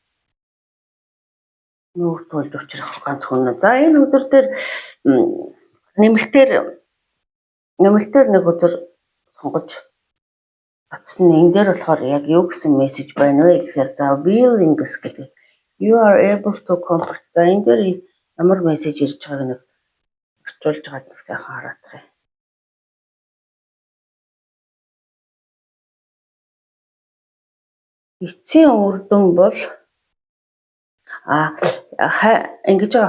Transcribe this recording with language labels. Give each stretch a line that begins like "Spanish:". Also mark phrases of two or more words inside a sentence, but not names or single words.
Mongolian: Нүүр тулж учрах ганц хүн. За энэ өдөр дээр нэмэлтээр нэг өдөр сонгож батсан энэ дээр болохоор яг юу гэсэн мессеж байна вэ гэхээр за willingness гэдэг.
English: You are able to comfort.
Mongolian: За энэ дээр ямар мессеж ирж байгааг нэг орчуулж байгаа нэг сайхан хараадах юм. Эцсийн үр дүн бол ингэж байгаа байхгүй юу?